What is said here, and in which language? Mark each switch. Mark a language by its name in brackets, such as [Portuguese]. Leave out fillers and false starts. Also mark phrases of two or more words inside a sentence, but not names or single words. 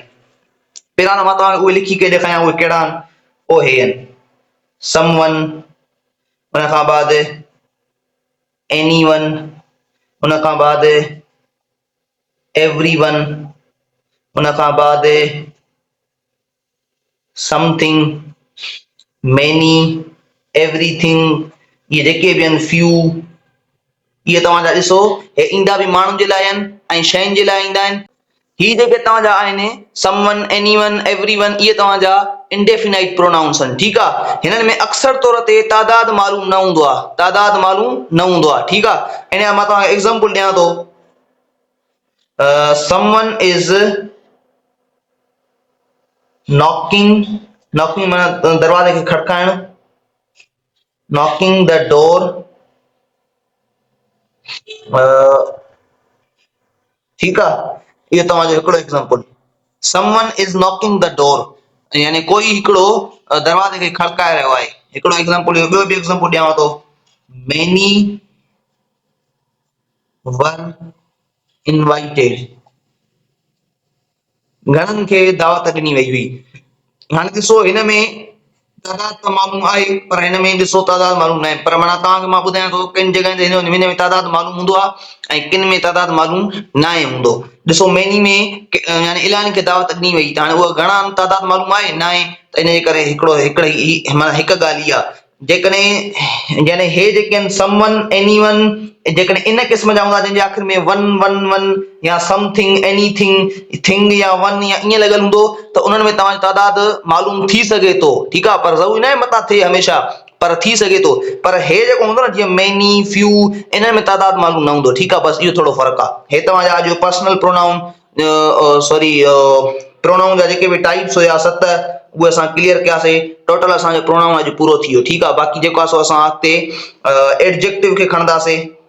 [Sindhi] पहिरियां त मां तव्हांखे उहे लिखी करे ॾेखारियां, उहे कहिड़ा आहिनि, पोइ हे आहिनि समवन, हुन खां बाद एनीवन, हुन खां बाद एवरीवन, हुन खां बाद [English] something, many, everything, [Sindhi] इहे जेके बि आहिनि, फ्यू, इहे तव्हांजा ॾिसो, हे ईंदा बि माण्हुनि जे लाइ आहिनि ऐं शयुनि जे लाइ ईंदा आहिनि। ही जेके तव्हांजा आहिनि [English] someone, anyone, everyone, [Sindhi] इहे तव्हांजा [English] indefinite pronouns [Sindhi] आहिनि। ठीकु आहे। हिननि में अक्सर तौर ते तादाद मालूम न हूंदो आहे, तादाद मालूम न हूंदो आहे। ठीकु आहे। इन जा मां तव्हांखे एग्ज़ाम्पल ॾियां थो। [English] someone is knocking, [Sindhi] नॉकिंग माना दरवाजे खे खटकाइणु, [English] knocking the door, [Sindhi] ठीकु आहे। इहो तव्हांजो हिकिड़ो एग्ज़ाम्पल, [English] someone is knocking the door, [Sindhi] यानी कोई हिकिड़ो दरवाजे खे खड़काए रहियो आहे, हिकिड़ो एग्ज़ाम्पल। ॿियो बि एग्ज़ाम्पल ॾियांव थो, [English] many were invited, [Sindhi] घणनि खे दावत ॾिनी वई हुई। हाणे ॾिसो, हिन में तादाद त मालूम आहे, पर हिन में ॾिसो तादाद मालूम न आहे। पर माना तव्हांखे मां ॿुधायां थो, किन जॻहियुनि ते हिन में तादाद मालूम हूंदो आहे ऐं किन में तादाद मालूम न आहे हूंदो। ॾिसो, मैनी में यानी इलाही खे दावत ॾिनी वई, त हाणे उहा घणा तादाद मालूम आहे न आहे, त इन जे करे माना हिकु ॻाल्हि इहा, जेकॾहिं यानी हे जेके आहिनि [English] someone, anyone, [Sindhi] जेकॾहिं इन क़िस्म जा हूंदा जंहिंजे आख़िर में [English] one one one [Sindhi] या [English] something, anything, thing [Sindhi] या वन या ईअं लॻल हूंदो, त उन्हनि में तव्हांजो तादाद मालूम थी सघे थो। ठीकु आहे। पर ज़रूरी न आहे मथां थिए हमेशह, पर थी सघे थो। पर हे जेको हूंदो न, जीअं [English] many, few, [Sindhi] इन्हनि में तादाद मालूम न हूंदो। ठीकु आहे। बसि इहो थोरो फ़र्क़ु आहे। हे तव्हांजा अॼु [English] personal pronoun, sorry, pronoun [Sindhi] जा जेके बि टाइप्स हुया 7, उहे असां क्लियर कयासीं। टोटल असांजो प्रोनाउन अॼु पूरो थी वियो। ठीकु आहे। बाक़ी जेको आहे सो असां अॻिते एडजेक्टिव खे खणंदासीं।